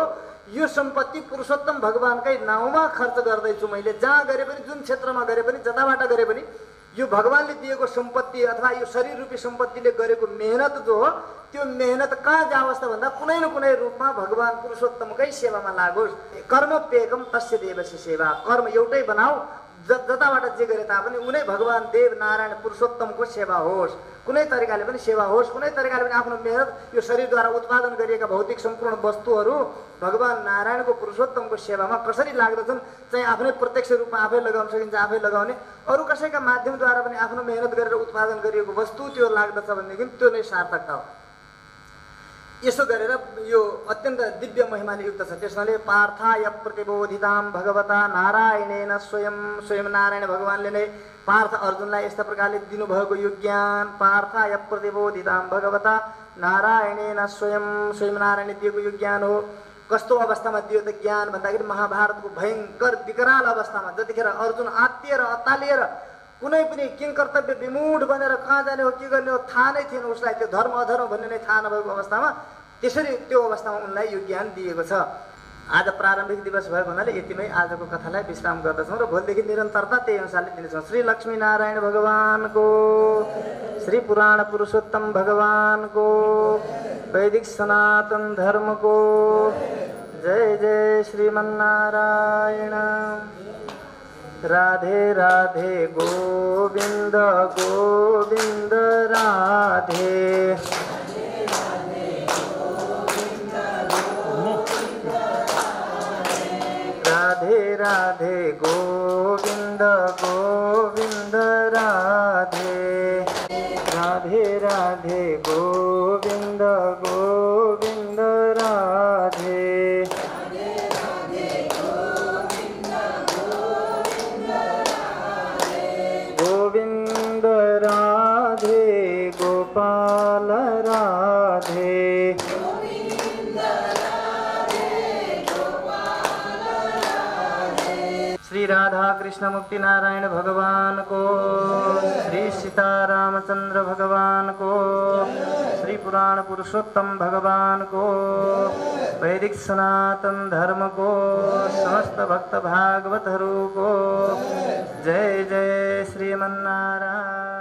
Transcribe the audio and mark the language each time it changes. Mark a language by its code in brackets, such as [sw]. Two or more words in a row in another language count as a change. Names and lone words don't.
[ne] यो सम्पत्ति पुरुषोत्तम भगवानकै नाउँमा खर्च गर्दैछु मैले। जहाँ गरे पनि, जुन क्षेत्रमा गरे पनि, जताबाट गरे पनि यो भगवानले दिएको सम्पत्ति अथवा यो शरीर रूपी सम्पत्तिले गरेको मेहनत जो हो त्यो मेहनत कहाँ जाओस् त भन्दा कुनै न कुनै रूपमा भगवान पुरुषोत्तमकै सेवामा लागोस्। [sa] कर्म पेकम तस्य देवस्य सेवा। [ne] कर्म एउटै बनाऊ, जताबाट जे गरे तापनि उनै भगवान देव नारायण पुरुषोत्तमको सेवा होस्, कुनै तरिकाले पनि सेवा होस्, कुनै तरिकाले पनि आफ्नो मेहनत यो शरीरद्वारा उत्पादन गरिएका भौतिक सम्पूर्ण वस्तुहरू भगवान नारायणको पुरुषोत्तमको सेवामा कसरी लाग्दछन्, चाहिँ आफ्नै प्रत्यक्ष रूपमा आफै लगाउन सकिन्छ, आफै लगाउने, अरू कसैका माध्यमद्वारा पनि आफ्नो मेहनत गरेर उत्पादन गरिएको वस्तु त्यो लाग्दछ भनेदेखि त्यो नै सार्थकता हो। यसो गरेर यो अत्यन्त दिव्य महिमाले युक्त छ। त्यसले [sa] पार्थाय प्रतिबोधिताम भगवता नारायणेन स्वयं, [ne] स्वयं नारायण भगवानले नै पार्थ अर्जुनलाई यस्ता प्रकारले दिनुभएको यो ज्ञान, [sa] पार्थाय प्रतिबोधिताम भगवता नारायणेन स्वयं, [ne] स्वयं नारायणले दिएको यो ज्ञान हो। कस्तो अवस्थामा दियो त ज्ञान भन्दाखेरि महाभारतको भयङ्कर विकराल अवस्थामा, जतिखेर अर्जुन आत्तिएर अत्तालिएर कुनै पनि किंकर्तव्य विमूढ बनेर कहाँ जाने हो, के गर्ने हो थाहा नै थिएन उसलाई, त्यो धर्म अधर्म भन्ने नै थाहा नभएको अवस्थामा, त्यसरी त्यो अवस्थामा उनलाई यो ज्ञान दिएको छ। आज प्रारम्भिक दिवस भएको हुनाले यतिमै आजको कथालाई विश्राम गर्दछौँ र भोलिदेखि निरन्तरता त्यही अनुसारले दिनेछौँ। श्री लक्ष्मीनारायण भगवानको, श्री पुराण पुरुषोत्तम भगवानको, वैदिक सनातन धर्मको जय जय श्रीमन्नारायण। राधे राधे गोविंद गोविंद राधे, राधे राधे गोविंद गोविंद राधे, राधे राधे गोविंद गोविंद राधे, गोविंद राधे गोपाल राधे, श्री राधा कृष्ण मुक्ति नारायण भगवान को, श्री सीतारामचंद्र भगवान को, श्री पुराण पुरुषोत्तम भगवान को, वैदिक सनातन धर्म को, समस्त भक्त भागवतहरू को जय जय श्रीमन्नारायण।